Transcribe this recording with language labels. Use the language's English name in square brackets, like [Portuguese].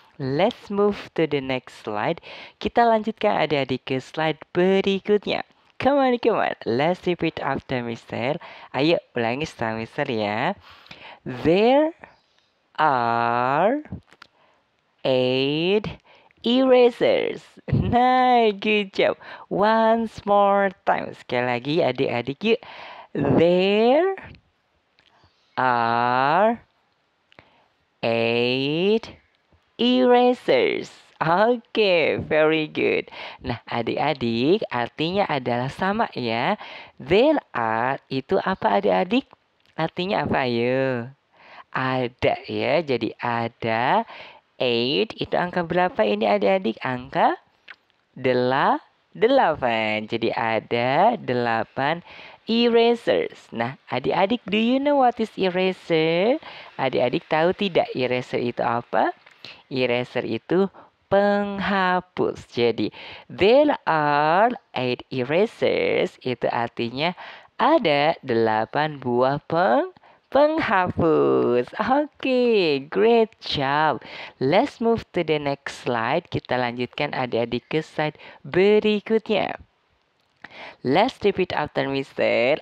[English] Let's move to the next slide. [Indonesian] Kita lanjutkan adik-adik ke slide berikutnya. [English] Come on. Let's repeat after Mister. [Indonesian] Ayo ulangi setelah Mister ya. [English] There are 8 erasers. Nah, good job. Once more time. [Indonesian] Sekali lagi adik-adik yuk. [English] There are 8 erasers. Oke, very good. [Indonesian] Nah, adik-adik artinya adalah sama ya. There are itu apa adik-adik? Artinya apa ayo? Ada ya, jadi ada 8 itu angka berapa ini adik-adik? Angka 8. Jadi ada 8 erasers. [English] Nah, adik-adik, do you know what is eraser? [Indonesian] Adik-adik tahu tidak eraser itu apa? Eraser itu penghapus. Jadi, [English] there are 8 erasers. [Indonesian] Itu artinya ada 8 buah penghapus. [English] Oke, great job. Let's move to the next slide. [Indonesian] Kita lanjutkan adik-adik ke slide berikutnya. [English] Let's repeat after Mister.